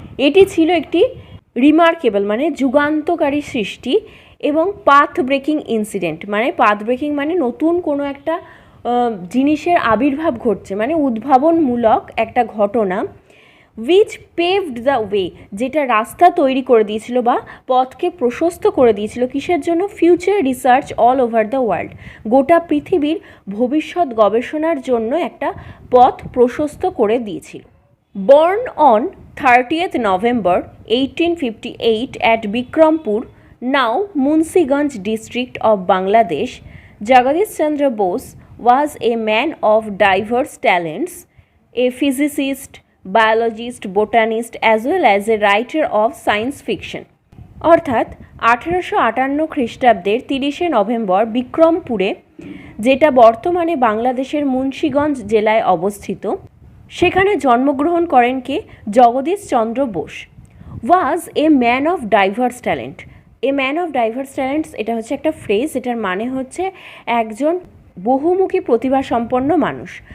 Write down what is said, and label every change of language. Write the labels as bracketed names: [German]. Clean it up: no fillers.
[Bangla] এটি ছিল একটি রিমার্কেবল মানে যুগান্তকারী সৃষ্টি এবং [English] path breaking incident [Bangla] মানে পাথ ব্রেকিং মানে নতুন কোনো একটা জিনিসের আবির্ভাব ঘটছে, মানে উদ্ভাবনমূলক একটা ঘটনা। [English] which paved the way, [Bangla] যেটা রাস্তা তৈরি করে দিয়েছিল বা পথকে প্রশস্ত করে দিয়েছিল কিসের জন্য? [English] future research all over the world, [Bangla] গোটা পৃথিবীর ভবিষ্যৎ গবেষণার জন্য একটা পথ প্রশস্ত করে দিয়েছিল। [English] Born on 30th November 1858 at Bikrampur, now Munsiganj district of Bangladesh, Jagadish Chandra Bose was a man of diverse talents, a physicist, biologist, botanist as well as a writer of science fiction. [Bangla] অর্থাৎ 1858 খ্রিস্টাব্দের 30শে November বিক্রমপুরে, যেটা বর্তমানে বাংলাদেশের মুন্সিগঞ্জ জেলায় অবস্থিত, সেখানে জন্মগ্রহণ করেন কে? জগদীশ চন্দ্র বোস। [English] Was a man of diverse talent. A man of diverse talents [Bangla] এটা হচ্ছে একটা ফ্রেজ, এটার মানে হচ্ছে একজন বহুমুখী প্রতিভা সম্পন্ন মানুষ।